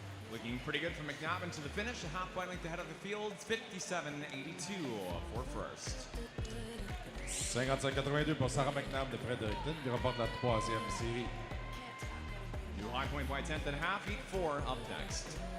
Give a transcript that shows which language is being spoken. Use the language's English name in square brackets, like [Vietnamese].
[English] Looking pretty good for McNabb into the finish, a half point length ahead of the field, 57.82 for first. [French] 55-82 pour Sarah McNabb de Fredericton qui remporte la troisième série. [English] New high point by 10th and a half, Heat 4 up next.